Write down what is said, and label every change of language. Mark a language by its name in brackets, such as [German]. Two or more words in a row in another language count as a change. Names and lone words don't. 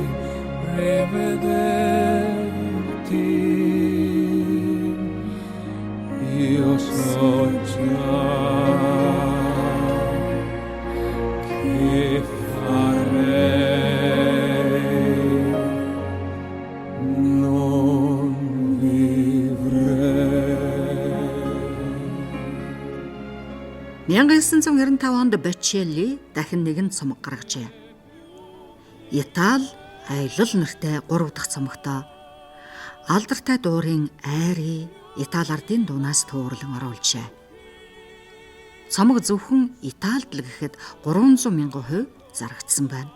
[Italian] rivederti, io so già che farei, non vivrei. [Mongolian] 1995 онд Бочелли дахин нэгэн цомог гаргажээ. Итали аялал нэртэй 3 дахь цомогтой алдартай дуурын айрыг Итали ардын дуунаас туурлан оруулжээ. Цомог зөвхөн Италид л гэхэд 300,000% зарагдсан байна.